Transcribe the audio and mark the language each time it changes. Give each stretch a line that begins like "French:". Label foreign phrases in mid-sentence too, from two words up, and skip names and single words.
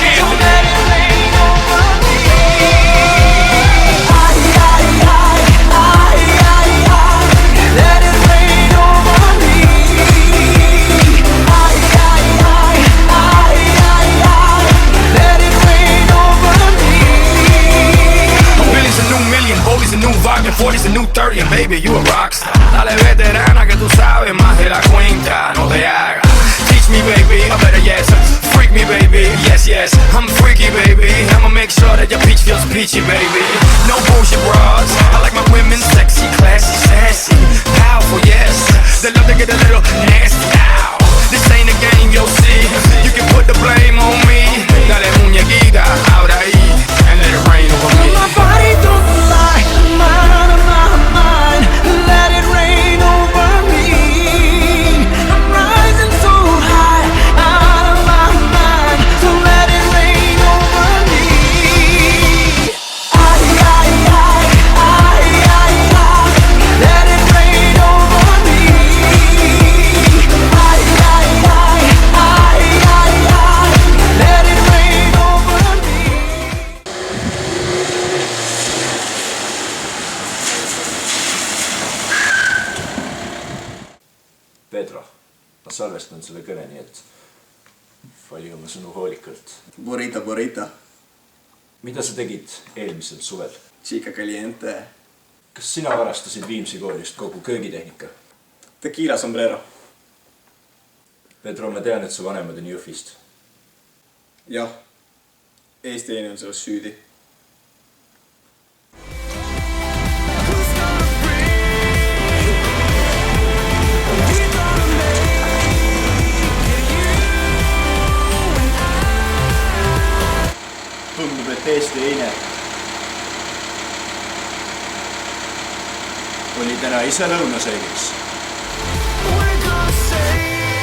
English: So let it rain over me. Let it rain over me. Let it rain over me. Billy's a new million, Bolly's a new Wagner, 40's a new 30, and baby, you a rockstar.
Spanish: Dale veterana que tú sabes más de la cuenta, no te hagas.
English: Teach me, baby, or better yes, freak me, baby, yes, yes. I'm freaky, baby, I'ma make sure that your peach feels peachy, baby. No bullshit bras, I like my women sexy, classy, sassy, powerful, yes. They love to get a little nasty, ow. This ain't a game, you'll see. You can put the blame on me.
Spanish: Dale muñequita, ahora ahí,
English: and let it rain over me. My body don't lie, I'm out of my mind. Let it rain over me. I'm rising so high, out of my mind. So let it rain over me. Let it rain over me. Let it rain over me.
Estonian: Pedro, ma salvestan selle kõne, nii et vali oma sõnu hoolikalt.
Spanish: Burrito, burrito.
Estonian: Mida sa tegid eelmisel suvel?
Spanish: Chica caliente.
Estonian: Kas sina varastasid Viimsi koolist kogu köögitehnika?
Spanish: Tequila sombrero.
Estonian: Pedro, ma tean, et su vanemad on Jõhvist. Jah. Eesti on selles süüdi. Tundub, et Eesti eine oli täna ise lõunasöögiks.
English: We're gonna say